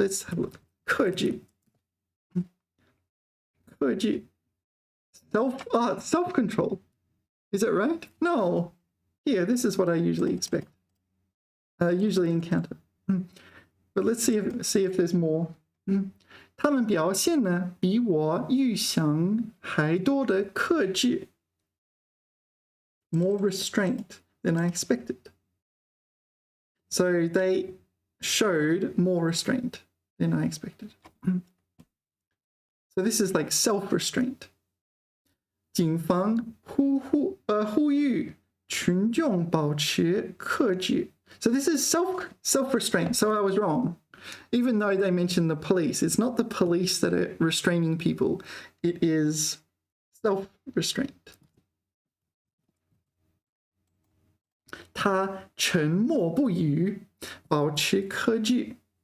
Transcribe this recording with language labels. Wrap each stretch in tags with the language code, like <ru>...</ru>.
<en>Let's have a look. 克制. 克制.Self-control. Is it right? No. Yeah, this is what I usually encounter. But let's see if there's more.</en> <zh>他们表现呢比我预想还多的克制.</zh> <en>More restraint than I expected. So they showed more restraint than I expected. So this is like self-restraint.</en> <zh>警方呼吁群众保持克制.</zh> <en>So this is self-restraint. So I was wrong. Even though they mentioned the police, it's not the police that are restraining people. It is self-restraint.</en> <zh>他沉默不语，保持克制.</zh>